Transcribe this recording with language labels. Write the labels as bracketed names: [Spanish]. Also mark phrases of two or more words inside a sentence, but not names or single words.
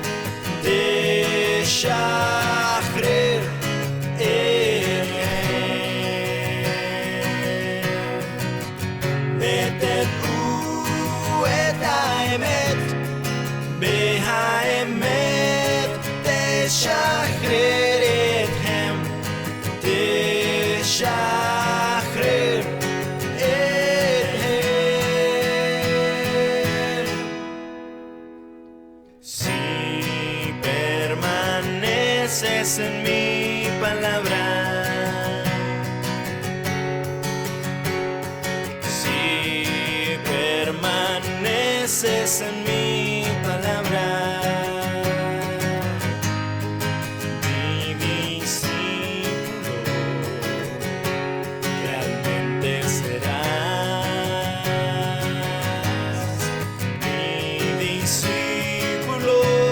[Hebrew] תשחרר אתכם, ותדעו את האמת, בהאמת תשחרר אתכם, תשחרר [Spanish] en mi palabra, si permaneces en mi palabra, mi discípulo realmente serás, mi discípulo